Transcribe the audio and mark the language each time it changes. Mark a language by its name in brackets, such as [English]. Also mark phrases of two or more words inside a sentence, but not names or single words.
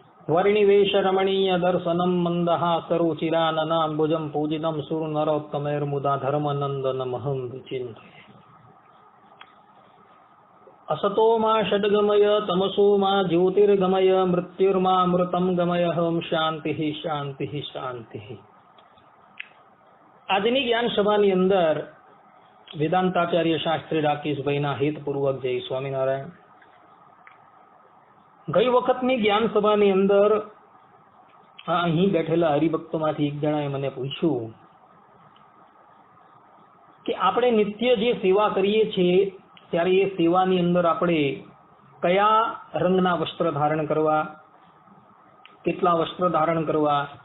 [Sanskrit] वर्णिवेश रमणीय दर्शनम मंदहासरुचिराननाम्बुजं पूजितं सुरनरोत्तमैर्मुदा धर्मनन्दनमहं विचिन्तये। असतो मा षड्गमय तमसो मा ज्योतिर्गमय मृत्युर्मामृतं गमय हम शांति शांति शांति। [Gujarati] આજની જ્ઞાન સભાની અંદર વેદાંતાચાર્ય શાસ્ત્રી રાકેશભાઈના હેતપૂર્વક જય સ્વામિનારાયણ. ગઈ વખતની જ્ઞાન સભાની અંદર અહીં બેઠેલા હરિભક્તોમાંથી એક જણાએ મને પૂછ્યું કે આપણે નિત્ય જે સેવા કરીએ છીએ ત્યારે એ સેવાની અંદર આપણે કયા રંગના વસ્ત્ર ધારણ કરવા, કેટલા વસ્ત્ર ધારણ કરવા,